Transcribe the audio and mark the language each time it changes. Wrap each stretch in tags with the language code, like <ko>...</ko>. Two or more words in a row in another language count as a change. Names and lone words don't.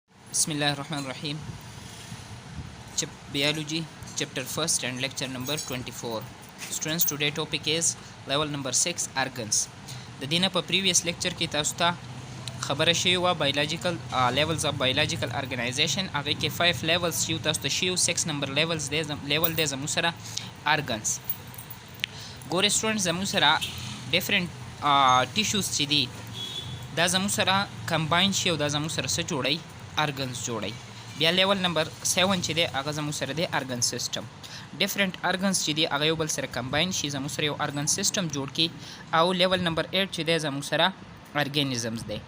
<en>Bismillahirrahmanirrahim. Biology, chapter 1st and lecture number 24. Students, today topic is level number 6 organs.</en> <ps>د دینه په</ps> <en>previous lecture</en> <ps>کې تاسو ته خبره شوې وه</ps> <en>biological levels of biological organization.</en> <ps>هغې کې 5 levels چې تاسو ته شوي 6</ps> <en>number level</en> <ps>دی زموږ سره organs. ګورئ students زموږ سره</ps> <en>different tissues</en> <ps>چې دي دا زموږ سره combine شي او دا زموږ سره څه جوړوي organs جوړوي. بیا</ps> <en>level number</en> <ps>7 چې دی هغه زموږ سره دی</ps> <en>organ system. different organs</en> <ps>چې دی هغه یو بل سره کمباین شي زموږ سره یو</ps> <en>organ system</en> <ps>جوړ کړي. او</ps> <en>level number</en> <ps>8 چې دی زموږ سره ارګانیزمز دی.</ps>